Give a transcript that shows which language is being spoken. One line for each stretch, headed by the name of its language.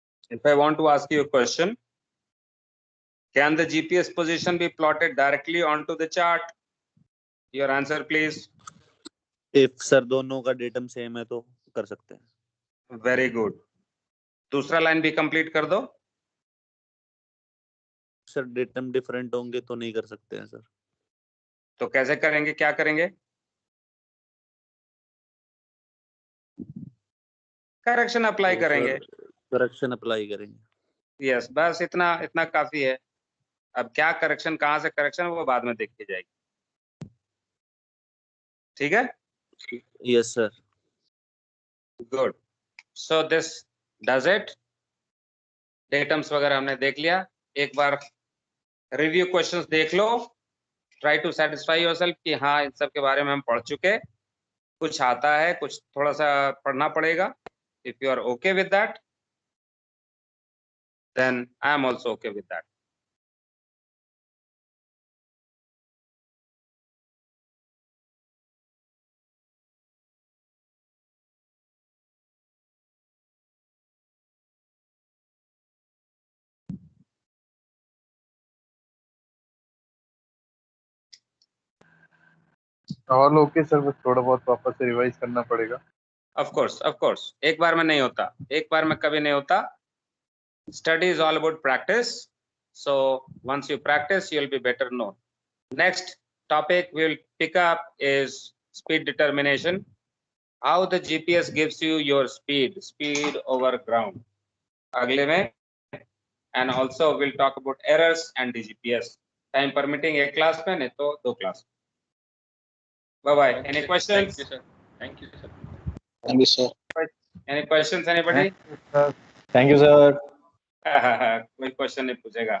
English: If I want to ask you a question, can the GPS position be plotted directly onto the chart? Your answer, please.
Hindi: If sir दोनों का datum same है तो कर सकते हैं.
English: Very good.
Hindi: दूसरा line भी complete कर दो. सर डेटम डिफरेंट होंगे तो नहीं कर सकते हैं सर. तो कैसे करेंगे, क्या करेंगे? करेक्शन अप्लाई करेंगे. करेक्शन अप्लाई करेंगे. यस बस इतना काफी है. अब क्या करेक्शन, कहां से करेक्शन, वो बाद में देखी जाएगी. ठीक है. Yes sir.
English: Good. So this does it. Datums
Hindi: वगैरह हमने देख लिया. एक बार रिव्यू क्वेश्चंस देख लो.
English: try to satisfy yourself
Hindi: कि हाँ इन सब के बारे में हम पढ़ चुके. कुछ आता है, कुछ थोड़ा सा पढ़ना पड़ेगा.
English: If you are okay with that, then I am also okay with that.
Hindi: और ओके सर, बस थोड़ा बहुत वापस से रिवाइज करना पड़ेगा।
English: Of course.
Hindi: एक बार में नहीं होता, एक बार में कभी नहीं होता.
English: Study is all about practice. So once you practice, you'll be better known. Next topic we'll pick up is speed determination. How the GPS gives you your speed over ground.
Hindi: अगले में,
English: and also we'll talk about errors and DGPS. Time permitting
Hindi: एक class में, नहीं तो 2 class.
English: Bye bye. Any questions? Thank you, sir. Thank you, sir. Thank you, sir. Any questions, anybody? Thank you sir.
Hindi: कोई question नहीं पूछेगा.